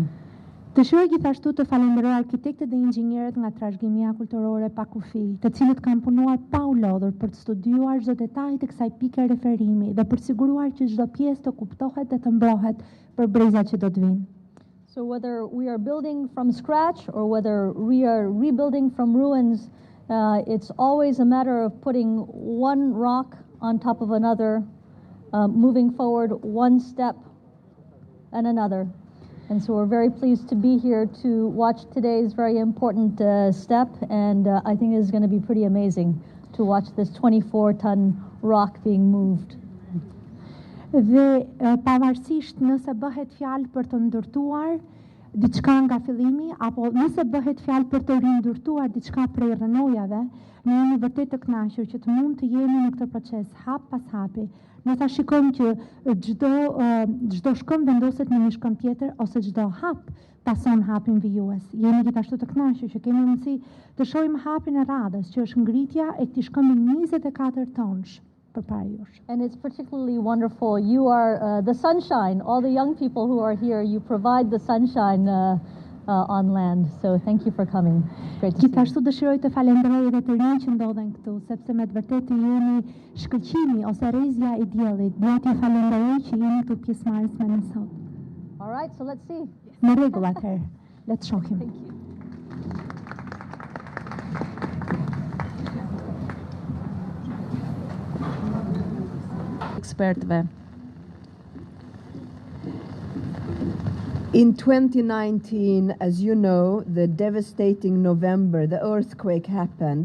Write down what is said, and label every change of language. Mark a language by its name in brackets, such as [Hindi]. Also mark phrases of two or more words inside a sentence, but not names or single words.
[Albanian] Dëshiroj gjithashtu të falenderoj arkitektët dhe inxhinierët nga trashëgimia kulturore pa kufi, të cilët kanë punuar pa u lodhur për të studiuar çdo detaj të kësaj pike referimi dhe për të siguruar që çdo pjesë të kuptohet dhe të mbrohet për brezat që do të vinë. [English] So whether we are building from scratch or whether we are rebuilding from ruins, it's always a matter of putting one rock on top of another, moving forward one step and another. And so we're very pleased to be here to watch today's very important step, and I think it is going to be pretty amazing to watch this 24-ton rock being moved. [Albanian] Dhe pavarësisht nëse bëhet fjalë për të ndërtuar diçka nga fillimi apo nëse bëhet fjalë për të rindërtuar diçka prej rrënojave, ne jemi vërtet të kënaqur që të mund të jemi në këtë proces hap pas hapi. Ne ta shikojmë që çdo shkëm vendoset në një shkëm tjetër ose çdo hap pason hapin vijues. Jemi gjithashtu të kënaqur që kemi mundësi të shohim hapin e radhës, që është ngritja e këtij shkëmbi 24 tonësh. përpara jush. [English] And it's particularly wonderful. You are the sunshine. All the young people who are here, you provide the sunshine on land. So thank you for coming. It's great to see you. [Albanian] Gjithashtu dëshiroj të falenderoj edhe të rinj që ndodhen këtu, sepse me të vërtetë jeni shkëlqimi ose rrezja e diellit. Dua t'ju falenderoj që jeni këtu pjesëmarrës me ne sot. [English] All right, so let's see. [Albanian] Në rregull atëherë. Le të shohim. [English] Thank you. [Albanian] Ekspertëve. [English] In 2019, as you know, the devastating November, the earthquake happened.